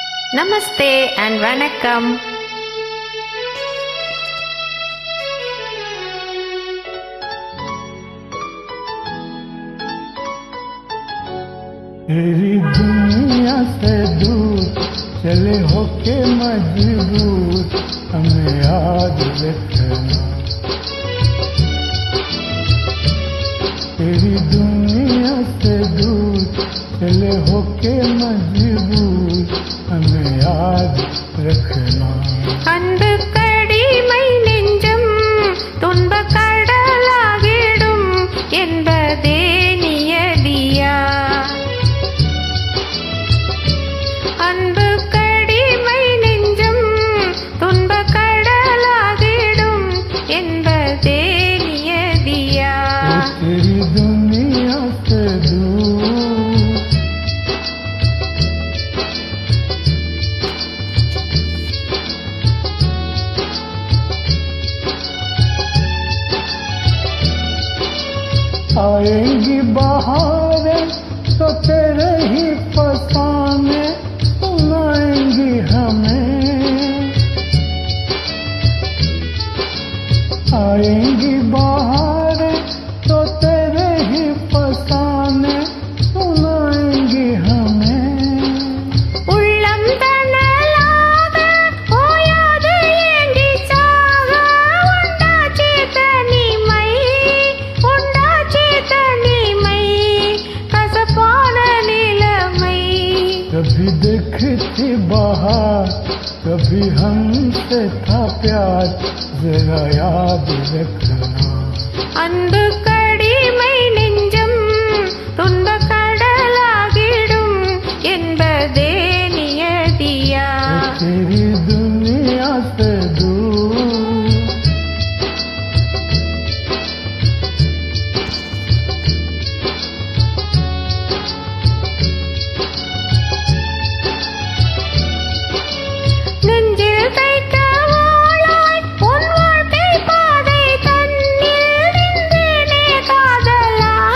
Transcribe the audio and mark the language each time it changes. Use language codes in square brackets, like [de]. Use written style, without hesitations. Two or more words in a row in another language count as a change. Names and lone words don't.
[ta] நமஸ்தே அண்ட் வணக்கம். [hi] तेरी दुनिया से दूर चले होके मजबूर हमें याद रखना. तेरी दुनिया से दूर चले होके मजबूर हमें याद रखना. [ta] அன்பு கடிமை நெஞ்சம் துன்ப கடலாகிடும் என்பதே நியதியா. அன்பு கடிமை நெஞ்சம் துன்ப கடலாகிடும் என்பதே நியதியா. [hi] तेरी दुनिया से दूर आएंगी बहारें तो तेरे ही फसाने सुनाएंगी हमें. आएंगी बहारें तो तेरे ही फसाने सुनाएंगी हमें. [ta] உள்ளம் தனலாக ஓயாது ஏங்கி சாக உண்டாச்சு தனிமை கசப்பான நிலைமை. [hi] कभी देखती बहार कभी हमसे था प्यार जरा याद रखना. [ta] அன்பு கடிமை நெஞ்சம் துன்ப கடலாகிடும் என்பதே நியதியா. [hi] तेरी दुनिया से दूर [ta] நெஞ்சில் தைக்க வாழாய் உன் வாழ்க்கை பாதை தன்னில் நின்றேனே காதலா.